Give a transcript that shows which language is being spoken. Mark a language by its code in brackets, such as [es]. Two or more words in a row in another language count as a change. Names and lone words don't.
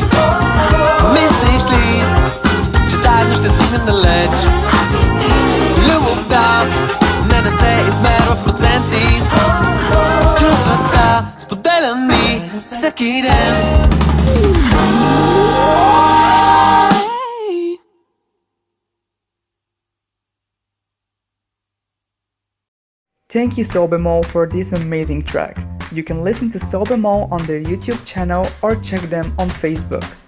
[bg] Мислиш ли, че заедно ще стигнем далеч? Любовта не се измерва в проценти, в чувствата, споделяни всеки ден. [en] Thank you SoulBMoll for this amazing track. You can listen to SoulBMoll on their YouTube channel or check them on Facebook.